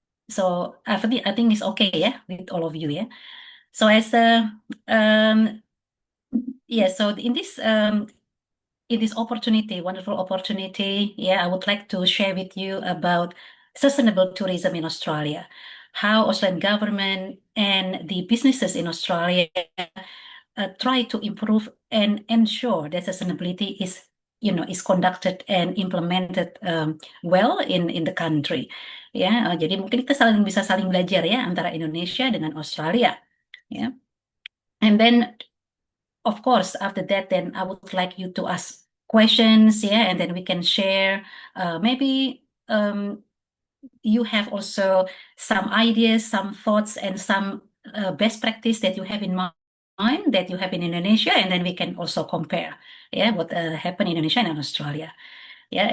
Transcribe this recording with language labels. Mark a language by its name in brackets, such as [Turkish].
[English] So I think it's okay ya with all of you ya. So so in this opportunity, wonderful opportunity, I would like to share with you about sustainable tourism in Australia, how Australian government and the businesses in Australia try to improve and ensure that sustainability is conducted and implemented well in the country. ya. [Indonesian] Jadi mungkin kita bisa saling belajar ya antara Indonesia dengan Australia, ya. [English] And then of course after that then I would like you to ask questions, yeah, and then we can share. Maybe you have also some ideas, some thoughts, and some best practice that you have in mind that you have in Indonesia, and then we can also compare, yeah, what happened in Indonesia and in Australia, yeah.